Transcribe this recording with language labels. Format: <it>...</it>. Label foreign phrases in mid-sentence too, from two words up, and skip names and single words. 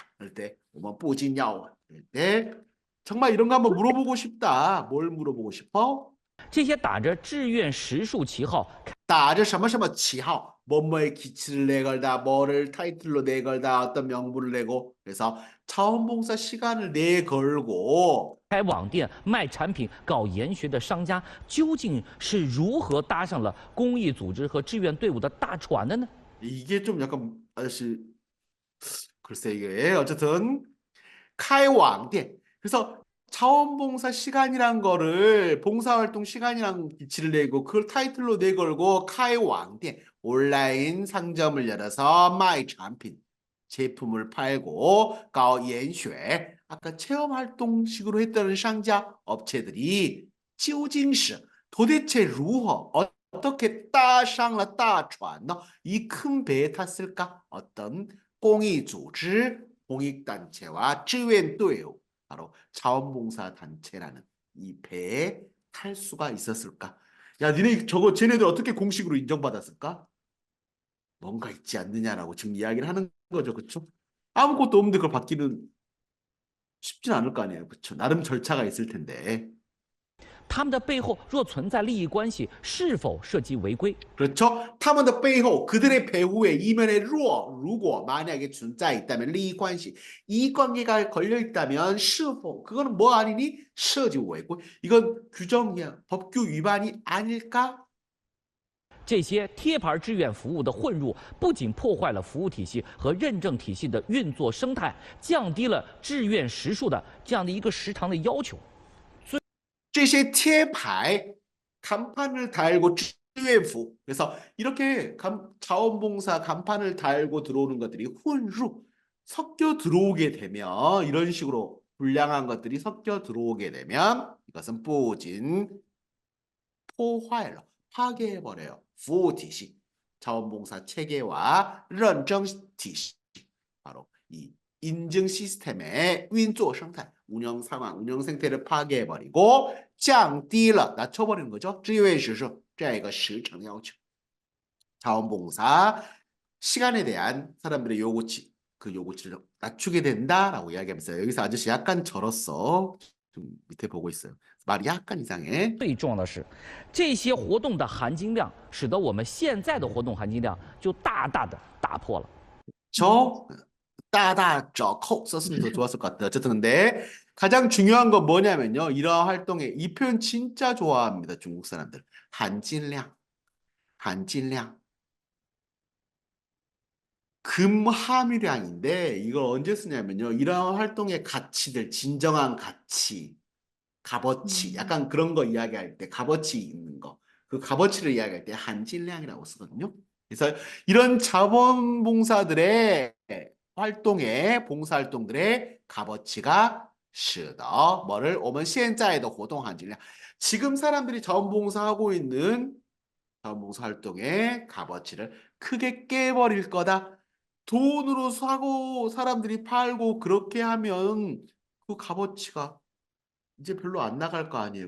<ko>그럴 때</ko> <zh>我们不禁要</zh> <ko>그럴 때 정말 이런 거 한번 물어보고 싶다. 뭘 물어보고 싶어?</ko> <zh>这些打着志愿实数旗号打着什么什么旗号</zh> <ko>뭐뭐의 기치를 내걸다 뭐를 타이틀로 내걸다 어떤 명분을 내고 그래서 자원봉사 시간을 내걸고</ko> <zh>开网店卖产品、搞研学的商家，究竟是如何搭上了公益组织和志愿队伍的大船的呢？</zh> <ko>이게 좀 약간 아저씨 글쎄 이게 어쨌든 카이왕店 그래서 자원봉사 시간이란 거를 봉사활동 시간이란 기치를 내고 그걸 타이틀로 내걸고 카이왕店 온라인 상점을 열어서</ko> <zh>卖 产品</zh> <ko>제품을 팔고</ko> <zh>搞 研学</zh> <ko>아까 체험활동식으로 했다는 상자 업체들이</ko> <zh>究竟是</zh> <ko>도대체 如何 어떻게</ko> <zh>搭上了 大船呢?</zh> <ko>이 큰 배에 탔을까? 어떤 공익组织 공익단체와</ko> <zh>志愿队伍</zh> <ko>바로 자원봉사 단체라는 이 배에 탈 수가 있었을까? 야, 니네 저거 쟤네들 어떻게 공식으로 인정받았을까? 뭔가 있지 않느냐라고 지금 이야기를 하는 거죠, 그렇죠? 아무것도 없는데 그걸 받기는 쉽진 않을 거 아니에요, 그렇죠? 나름 절차가 있을 텐데.</ko> <zh>他们的背后若存在利益关系，是否涉及违规？</zh> <ko>그렇죠?</ko> <zh>他们的背后</zh> <ko>그들의 배후에 이면에 如果 만약에 存在 있다면</ko> <zh>利益关系</zh> <ko>이 관계가 걸려 있다면 是否 그거는 뭐 아니니?</ko> <zh>涉及违规</zh> <ko>이건 규정이야. 법규 위반이 아닐까?</ko> <zh>这些贴牌志愿服务的混入，不仅破坏了服务体系和认证体系的运作生态，降低了志愿时数的这样的一个时长的要求。这些贴牌</zh> <ko>간판을 달고</ko> <zh>志愿服</zh> <ko>그래서 이렇게 자원봉사 간판을 달고 들어오는 것들이 混入 섞여 들어오게 되면 이런 식으로 불량한 것들이 섞여 들어오게 되면 이것은</ko> <zh>不仅 破坏了</zh> <ko>파괴해버려요.</ko> <zh>服务体系</zh> <ko>자원봉사 체계와</ko> <zh>认证体系</zh> <ko>바로 이 인증 시스템의</ko> <zh>运作生态</zh> <ko>운영 상황, 운영 생태를 파괴해버리고 降低了 낮춰버리는 거죠.</ko> <zh>志愿时数这样一个时长要求</zh> <ko>자원봉사 시간에 대한 사람들의 요구치 그 요구치를 낮추게 된다라고 이야기하면서 여기서 아저씨 약간 절었어. 좀 밑에 보고 있어요. 말이 약간 이상해.</ko> <zh>最重要的是，这些活动的含金量，使得我们现在的活动含金量就大大的打破了。</zh> <ko>저 따다 저扣 썼으면 더 좋았을 것 같아요. 어쨌든 근데 가장 중요한 건 뭐냐면요. 이러한 활동에 이 표현 진짜 좋아합니다. 중국 사람들. 한진량. 한진량. 금함유량인데 이걸 언제 쓰냐면요. 이러한 활동의 가치들, 진정한 가치, 값어치, 약간 그런 거 이야기할 때 값어치 있는 거. 그 값어치를 이야기할 때 한진량이라고 쓰거든요. 그래서 이런 자원봉사들의 활동의 봉사활동들의 값어치가</ko> <zh>是的</zh> <ko>뭐를</ko> <zh>我们现在的活动含金量</zh> <ko>지금 사람들이 자원봉사하고 있는 자원봉사 활동의 값어치를 크게 깨버릴 거다. 돈으로 사고 사람들이 팔고 그렇게 하면 그 값어치가 이제 별로 안 나갈 거 아니에요.</ko>